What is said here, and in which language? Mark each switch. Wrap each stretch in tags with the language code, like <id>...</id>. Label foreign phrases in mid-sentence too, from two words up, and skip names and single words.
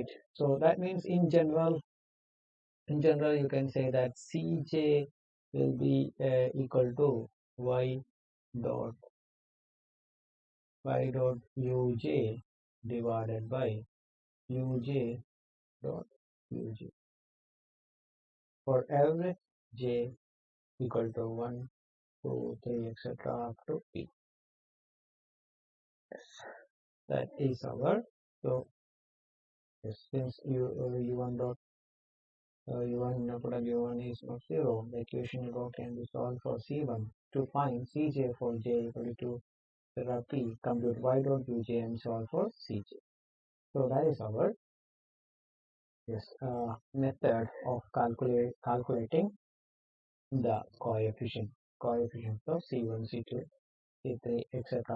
<en>So that means in general you can say that cj will be equal to y dot uj divided by uj dot uj for every j equal to 1, 2, 3, etc. up to p. Yes, that is our. So yes, since u1 dot u1 product u1 is not 0, the equation above can be solved for c1. To find cj for j equal to p, compute y dot uj and solve for cj. So that is our yes method of calculating the coefficients of C1, C2, C3, etc.</en>